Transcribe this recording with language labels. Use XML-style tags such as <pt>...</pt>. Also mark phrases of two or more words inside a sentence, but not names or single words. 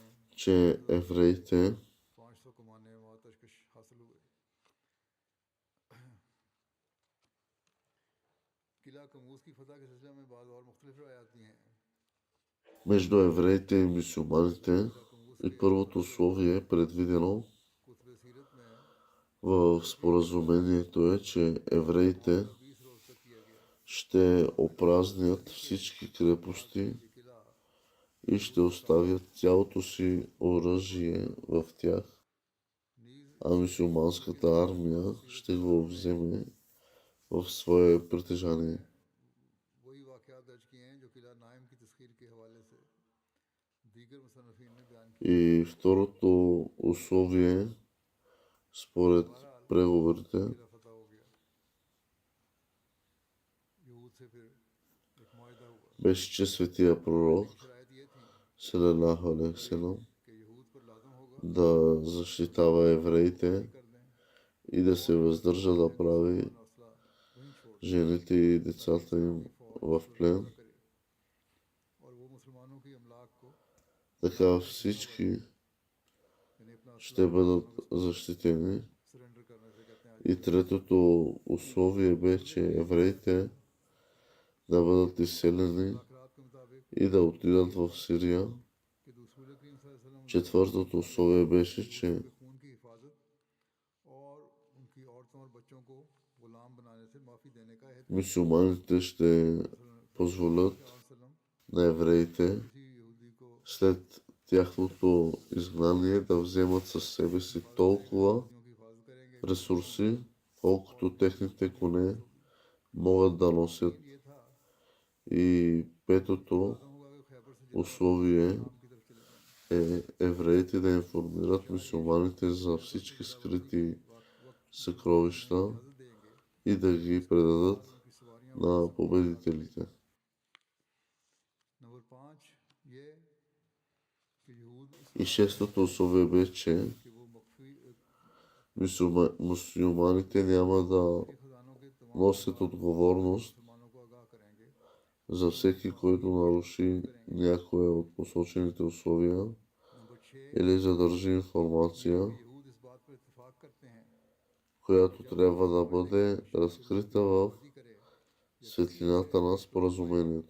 <bg>че евреите</bg> <ur>500 کمانیں و ترکش حاصل ہوئے. قلعہ قموص کی فتح کے سلسلے میں بعد اور مختلف روایاتی ہیں.</ur> <bg>между евреите и мюсюлманите и първото условие е предвидено</bg> <ur>کتب سیرت میں</ur> <bg>в споразумението е, че евреите</bg> <ur>20 روز تک کیا گیا.</ur> <bg>ще опразнят всички крепости</bg> <ur>یہ قلعہ</ur> <bg>и ще оставят цялото си оръжие в тях,</bg> <ur>نیز</ur> <bg>а мюсюлманската армия ще го вземе в свое притежание.</bg> <ur>وہی واقعات درج کیے ہیں جو قلعہ ناعم کی تسخیر کے حوالے سے دیگر مصنفین نے بیان کیے.</ur> <bg>И второто условие, според преговорите,</bg> <ur>قلعہ فتح ہو گیا. یہود سے پھر ایک معاہدہ ہوا.</ur> <bg>беше, че светия пророк</bg> <ur>شرائط یہ تھی</ur> <ar>صلى الله عليه وسلم</ar> <ur>کہ یہود پر لازم ہوگا</ur> <bg>да защитава евреите</bg> <ur>کر دیں</ur> <bg>и да се въздържа да прави</bg> <ur>حوصلہ وہیں چھوڑ</ur> <bg>жените и децата им в плен.</bg> <ur>کرے اور وہ مسلمانوں کی املاک کو</ur> <bg>Така всички</bg> <ur>یعنی اپنا</ur> <bg>ще бъдат защитени.</bg> <ur>سرینڈر کرنے سے کہتے ہیں</ur> <bg>И третото условие бе, че евреите да бъдат изселени</bg> <ur>مذاکرات کے مطابق</ur> <bg>и да отидат в Сирия.</bg> <ur>کہ رسول کریم</ur> <ar>صلى الله عليه وسلم</ar> <bg>Четвъртото условие беше, че</bg> <ur>کے خون کی حفاظت اور ان کی عورتوں اور بچوں کو غلام بنانے سے معافی دینے کا ہے.</ur> <bg>мюсюлманите ще позволят на евреите</bg> <ur>کسی یہودی کو</ur> <bg>след тяхното изгнание да вземат със себе си толкова</bg> <ur>کی حفاظت کریں گے.</ur> <bg>ресурси, колкото техните коне могат да носят.</bg> <ur>یہ تھا</ur> <bg>И петото</bg> <ur>ہوگا کہ خیبر سے</ur> <bg>условие</bg> <ur>کی طرف چلے جائیں.</ur> <bg>е евреите да информират мюсюлманите за всички скрити съкровища</bg> <ur>اجازت دیں گے</ur> <bg>и да ги предадат</bg> <ur>کی سواریاں.</ur> <bg>на победителите.</bg> <ur>نمبر 5 یہ کہ یہود</ur> <bg>И шестото условие бе, че</bg> <ur>کہ وہ مخفی</ur> <bg>мюсюлманите няма да</bg> <ur>خزانوں کے تمام</ur> <bg>носят отговорност</bg> <ur>مسلمانوں کو آگاہ کریں گے.</ur> <bg>за всеки, който наруши някое от посочените условия</bg> <ur>نمبر 6</ur> <bg>или задържи информация,</bg> <ur>یہود اس بات پر اتفاق کرتے ہیں</ur> <bg>която трябва да бъде разкрита в</bg> <ur>شادی کرے</ur> <bg>светлината на споразумението.</bg>